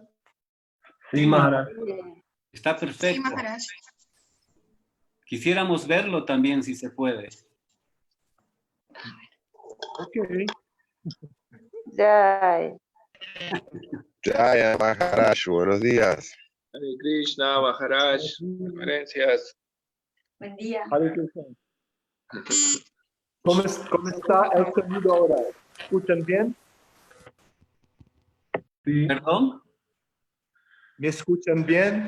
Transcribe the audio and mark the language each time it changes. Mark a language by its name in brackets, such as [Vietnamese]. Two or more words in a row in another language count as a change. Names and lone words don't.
[Spanish] Sí, Maharaj. Está Sí, perfecto. Maharaj. Quisiéramos verlo también, si se puede. Ok. Jai. Jaya Maharaj, buenos días. Hare Krishna, Maharaj, reverencias. Buen día. Hare Krishna. ¿Cómo está el sonido ahora? ¿Escuchan bien? Sí. ¿Perdón? ¿Me escuchan bien?